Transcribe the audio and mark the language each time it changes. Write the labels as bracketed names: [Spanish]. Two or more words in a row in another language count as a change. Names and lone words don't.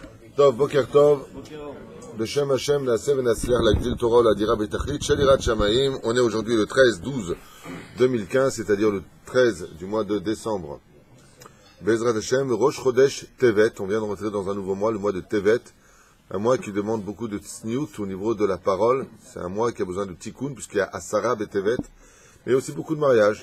[Hebrew] טוב בוקר טוב בשם השם נעשה ונצליח להגדיל תורה ולהאדירה בתכלית לשם שמים. [French] On est aujourd'hui le 13-12-2015, c'est-à-dire le 13 du mois de décembre. [Hebrew] בעזרת השם, [French] Rosh Chodesh Tevet. On vient de rentrer dans un nouveau mois, le mois de Tevet. Un mois qui demande beaucoup de tsniout au niveau de la parole. C'est un mois qui a besoin de tikkun, puisqu'il y a Asara Betevet, mais aussi beaucoup de mariages.